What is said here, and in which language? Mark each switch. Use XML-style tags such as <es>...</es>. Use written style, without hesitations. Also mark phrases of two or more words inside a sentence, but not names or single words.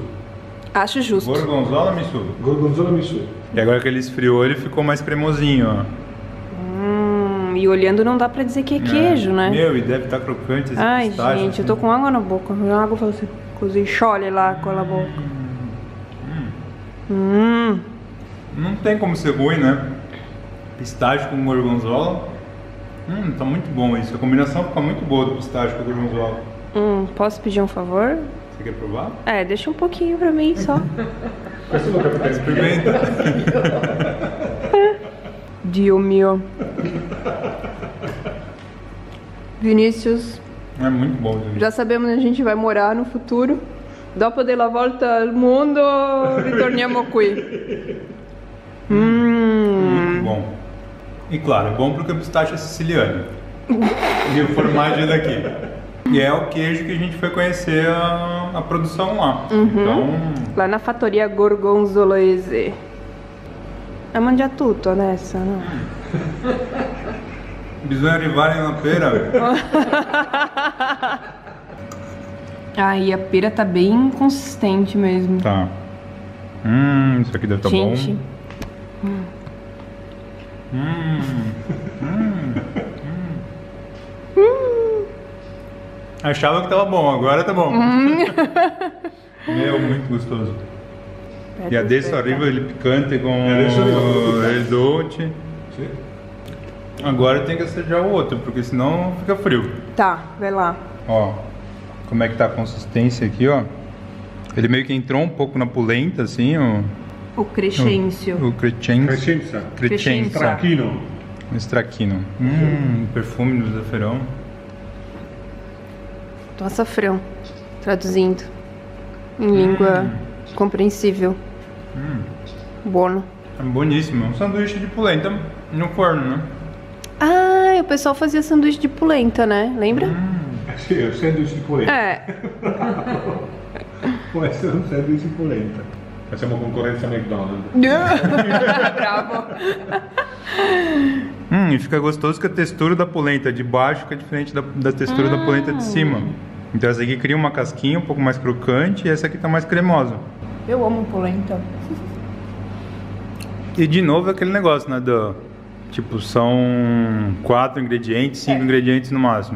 <pt>Acho justo. Gorgonzola miso. Gorgonzola miso. E agora que ele esfriou, ele ficou mais cremosinho, ó. E olhando não dá pra dizer que é queijo, né? Meu, e deve estar crocante esse Ai, pistache, gente, assim. eu tô com água na boca. A água faz assim,</pt> <it>così scioglie l'acqua alla boca.</it> <pt>Não tem como ser ruim, né? Pistache com gorgonzola. Tá muito bom isso. A combinação fica muito boa do pistache com gorgonzola. Posso pedir um favor? Você quer provar? É, deixa um pouquinho pra mim só. Experimenta.</pt> <it>Dio mio.</it> <pt>Vinícius, É muito bom isso. já sabemos onde a gente vai morar no futuro.</pt> <it>Dopo della volta al mondo, ritorniamo qui.</it> <pt>Muito bom. E claro, é bom porque o pistache é siciliano. E o formaggio é daqui. E é o queijo que a gente foi conhecer a produção lá. Então, Lá na</pt> <it>fattoria gorgonzolese. Hai mangiato tutto adesso, no? Bisogna arrivare na pera.</it> <pt>Ai, a pera tá bem consistente mesmo. Tá. Isso aqui deve estar bom. Gente. Achava que tava bom, agora tá bom. Meu, muito gostoso.</pt> <it>E adesso arriva il picante com il dolce.</it> <pt>Agora tem que assajar o outro, porque senão fica frio. Tá, vai lá. Ó, como é que tá a consistência aqui, ó. Ele meio que entrou um pouco na polenta, assim, ó. O crescência. O Crescenza. Crescenza. Stracchino. O estraquino. Perfume do zaferão. Do açafrão. Traduzindo. Em língua compreensível.</pt> <it>Buono.</it> <pt>É boníssimo. É um sanduíche de polenta no forno, né? Ah, o pessoal fazia sanduíche de polenta, né? Lembra?</pt> <it>Sì, è un sandwich di polenta.</it> <pt>É.</pt> <it>Può essere un sandwich di polenta. Facciamo concorrenza a McDonald's. Bravo.</it> <pt>E fica gostoso que a textura da polenta de baixo fica diferente da textura da polenta de cima. Então essa aqui cria uma casquinha um pouco mais crocante e essa aqui tá mais cremosa. Eu amo polenta. E de novo aquele negócio, né? Tipo, são 4 ingredientes, 5 ingredientes no máximo.</pt>